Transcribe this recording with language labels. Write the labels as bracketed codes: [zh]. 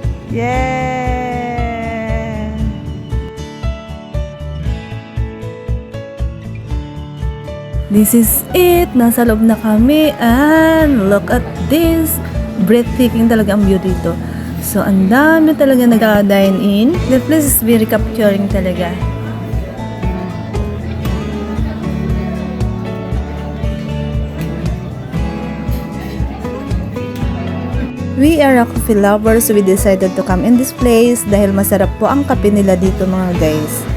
[en] Yeah. This is it. [tl] Nasa loob na kami [en] and look at this. [tl] Breathtaking talaga ang view dito. So, ang dami talaga nag-dine in. [en] The place is very capturing talaga. We are a coffee lovers, so we decided to come in this place [tl] dahil masarap po ang kape nila dito mga guys.